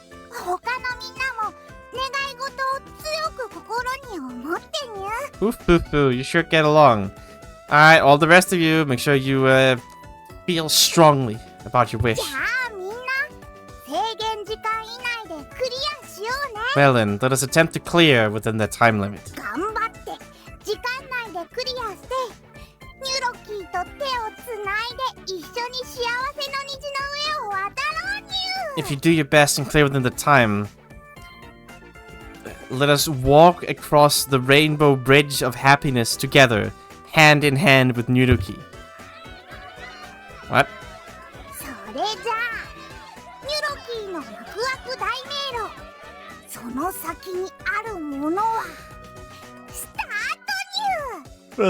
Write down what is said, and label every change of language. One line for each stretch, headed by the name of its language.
Japanese: 他のみんなも願い事を強く心に思ってにゅ。
English: Oof, poof, poo. You sure get along. Alright, all the rest of you, make sure you feel strongly about your wish.
Japanese: じゃあみんな制限時間以内でクリアしようね。
English: Well then, let us attempt to clear within the time limit.
Japanese: 頑張って時間内でクリアしてニュロキーと手をつないで一緒に幸せの虹の上を渡ろうにゅ。
English: If you do your best and clear within the time, let us walk across the rainbow bridge of happiness together, hand in hand with Nuruki. What?
Japanese: それじゃあニュロキーのワクワク大迷路、その先にあるものはスタートにゅ。